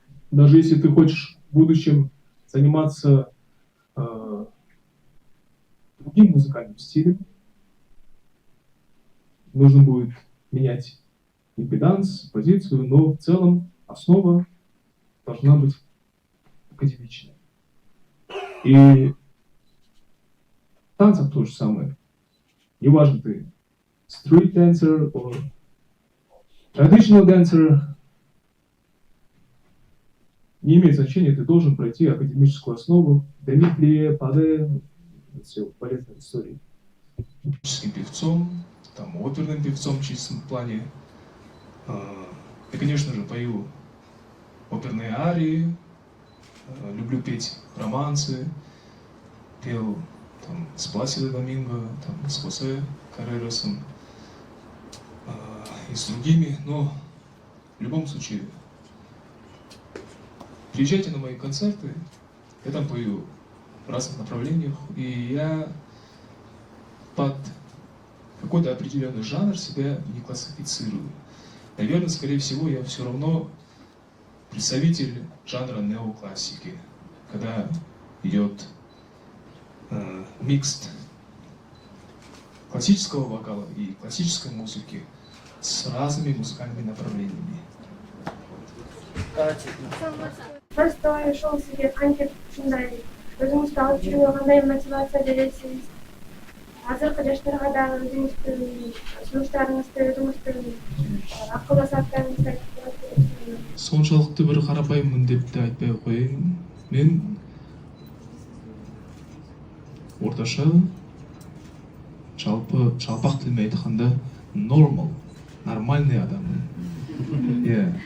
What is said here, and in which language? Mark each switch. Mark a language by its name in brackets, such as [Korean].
[Russian] Даже если ты хочешь в будущем заниматься другим музыкальным стилем, нужно будет менять импеданс, позицию, но в целом основа должна быть академичная. И в танцах то же самое. Неважно, ты [English] street dancer [Russian] или [English] traditional dancer, [Russian] не имеет значения, ты должен пройти академическую основу, Демитле, Паде, все полезные истории. Певцом, там, оперным певцом в чистом плане. Я, конечно же, пою оперные арии, люблю петь романсы, пел там, с Пласидо Доминго, там, с Хосе Каррерасом и с другими, но в любом случае приезжайте на мои концерты, я там пою в разных направлениях, и я под какой-то определенный жанр себя не классифицирую. Наверное, скорее всего, я все равно представитель жанра неоклассики, когда идет микс классического вокала и классической музыки с разными музыкальными направлениями. [Kyrgyz] Просто ошол сизге кантип ушундай өзүңүздү алып жүрүүгө кандай мотивация бересиз? Азыркы жаштарга дагы өзүңүздүн сунуштарыңызды, өзүңүздүн акыл сааттарыңызды айтып бересизби? [Kazakh] Соншалықты бір қарапайыммын деп те айтпай ақ қояйын. Мен орташа, жалпақ тілмен айтқанда нормальный адаммын. Иә.